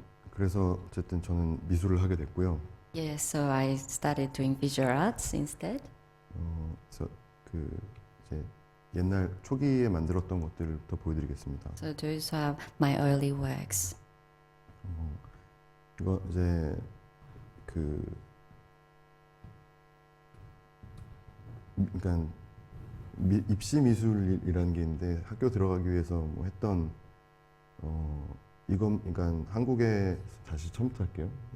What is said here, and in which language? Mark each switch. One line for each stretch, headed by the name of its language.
Korean: 그래서 어쨌든 저는 미술을 하게 됐고요.
English: Yeah, so I started doing visual arts instead.
Korean: 그래서 이제 옛날 초기에 만들었던 것들부터 보여드리겠습니다.
English: So those are my early works.
Korean: 이거 이제 그러니까 입시 미술이라는 게 있는데 학교 들어가기 위해서 뭐 했던 이건 그러니까 한국에 다시 처음부터 할게요.